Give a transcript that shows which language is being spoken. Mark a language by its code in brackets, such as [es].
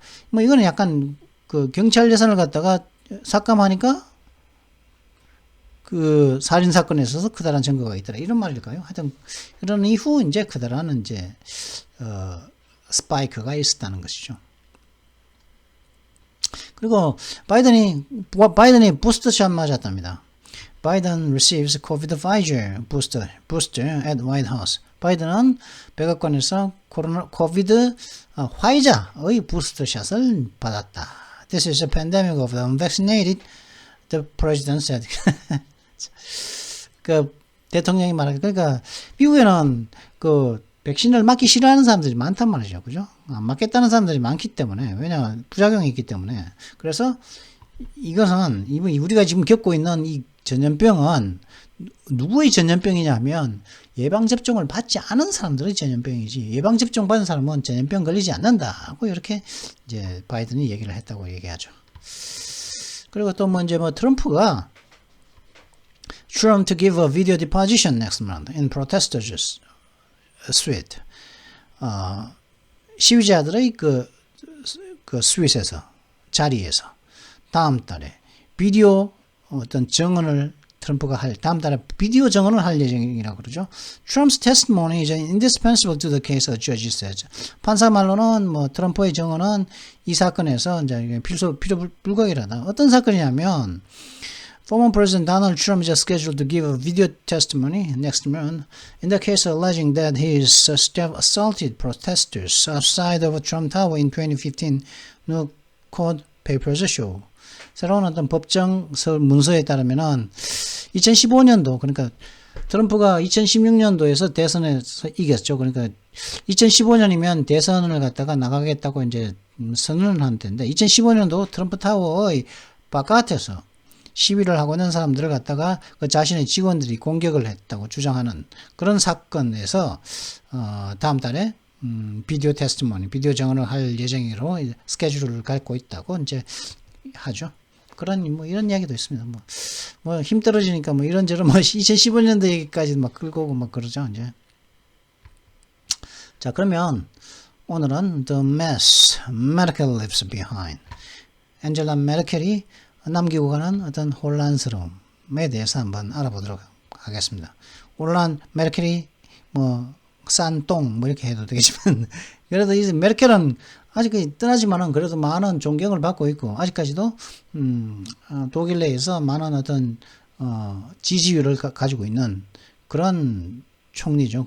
[ko] 뭐 이거는 약간 그 경찰 예산을 갖다가 삭감하니까 그 살인 사건에 있어서 크다란 증거가 있더라, 이런 말일까요? 하여튼 그런 이후 이제 크다란 이제 스파이크가 있었다는 것이죠. 그리고 바이든이 부스터샷 맞았답니다. [en] Biden receives COVID Pfizer booster at White House. [ko] 바이든은 백악관에서 코비드 화이자의 부스터샷을 받았다. [en] This is a pandemic of the unvaccinated, the president said. [ko] 그 대통령이 말하기, 그러니까 미국에는 그 백신을 맞기 싫어하는 사람들이 많단 말이죠. 그죠? 안 맞겠다는 사람들이 많기 때문에, 왜냐하면 부작용이 있기 때문에. 그래서 이것은 우리가 지금 겪고 있는 이 전염병은 누구의 전염병이냐면 예방접종을 받지 않은 사람들의 전염병이지, 예방접종 받은 사람은 전염병 걸리지 않는다고 이렇게 이제 바이든이 얘기를 했다고 얘기하죠. 그리고 또 이제 트럼프가 [en] Trump to give a video deposition next month in protesters' suite. [ko] 시위자들의 그 스윗에서, 자리에서 다음 달에 비디오 어떤 증언을 트럼프가 다음 달에 비디오 증언을 할 예정이라고 그러죠. [en] Trump's testimony is indispensable to the case, a judge says. [ko] 판사 말로는 트럼프의 증언은 이 사건에서 이제 필요 불가결하다. 어떤 사건이냐면, [en] former President Donald Trump is scheduled to give a video testimony next month in the case alleging that his staff assaulted protesters outside of Trump Tower in 2015, New Court Papers show. [ko] 새로운 어떤 법정 문서에 따르면은 2015년도, 그러니까 트럼프가 2016년도에서 대선에서 이겼죠. 그러니까 2015년이면 대선을 갖다가 나가겠다고 이제 선언을 한 때인데, 2015년도 트럼프 타워의 바깥에서 시위를 하고 있는 사람들을 갖다가 그 자신의 직원들이 공격을 했다고 주장하는 그런 사건에서 다음 달에 비디오 테스티모니, 비디오 증언을 할 예정으로 스케줄을 갖고 있다고 이제 하죠. 그런 이런 이야기도 있습니다. 힘 떨어지니까 이런저런 2015년도 얘기까지 끌고 오고 그러죠, 이제. 자, 그러면 오늘은 [en] The mess Merkel leaves behind. [ko] 앤젤라 메르켈이 남기고 가는 어떤 혼란스러움에 대해서 한번 알아보도록 하겠습니다. 물론 메르켈이 싼 똥 이렇게 해도 되겠지만, 그래도 이 메르켈은 아직 떠나지만은 그래도 많은 존경을 받고 있고, 아직까지도 독일 내에서 많은 어떤 지지율을 가지고 있는 그런 총리죠.